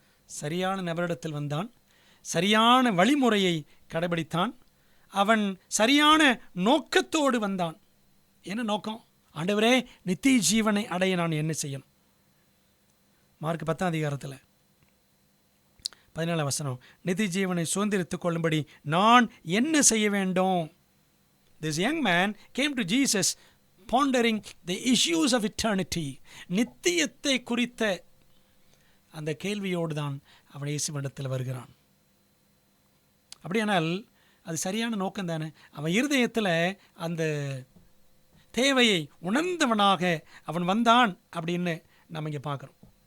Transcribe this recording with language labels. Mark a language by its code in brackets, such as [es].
[ta] சரியான நபரிடத்தில் வந்தான், சரியான வழிமுறையை கடைபிடித்தான், அவன் சரியான நோக்கத்தோடு வந்தான். என்ன நோக்கம்? ஆண்டவரே, நித்திய ஜீவனை அடைய நான் என்ன செய்யணும்? மார்க் 10ஆம் அதிகாரத்தில் 17ஆம் வசனம், நித்திய ஜீவனை சுதந்திரித்துக் கொள்ளும்படி நான் என்ன செய்ய வேண்டும்? [en] This young man came to Jesus pondering the issues of eternity. [ta] நித்தியத்தை குறித்த அந்த கேள்வியோடு தான் அவன் இயேசுவிடத்தில் வருகிறான். அப்படியானால் அது சரியான நோக்கம் தானே. அவன் இருதயத்தில் அந்த தேவையை உணர்ந்தவனாக அவன் வந்தான் அப்படின்னு நம்ம இங்கே பார்க்குறோம்.